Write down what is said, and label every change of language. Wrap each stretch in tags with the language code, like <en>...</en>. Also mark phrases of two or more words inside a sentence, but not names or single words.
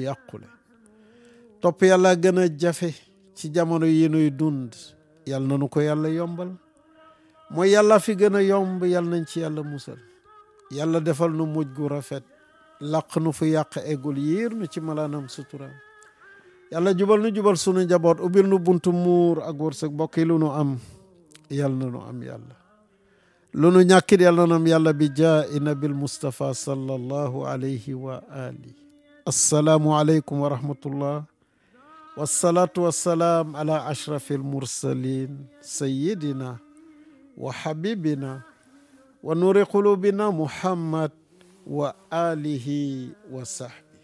<wo>yàqule topp yàlla gën a jafe ci jamono yi nuy dund yal na nu ko yàlla yombal mooy yàlla fi gën a yomb yal nañ ci yàlla musal yàlla defal nu mujj gu rafet làq nu fu yàq eggul yiir nu ci malaanam sutura yàlla jubal nu jubal sunu njaboot ubbil nu buntu muur ak wërsëg mbokk yi lu nu am yal na nu am yàlla lu nu ñàkkit yàlla na nu am yàlla bi</wo> <ar>جاه النبي مصطفى صلى الله عليه وآل. السلام عليكم ورحمة الله والصلاة والسلام على أشرف المرسلين سيدنا وحبيبنا ونور قلوبنا محمد وآله وصحبه.</ar>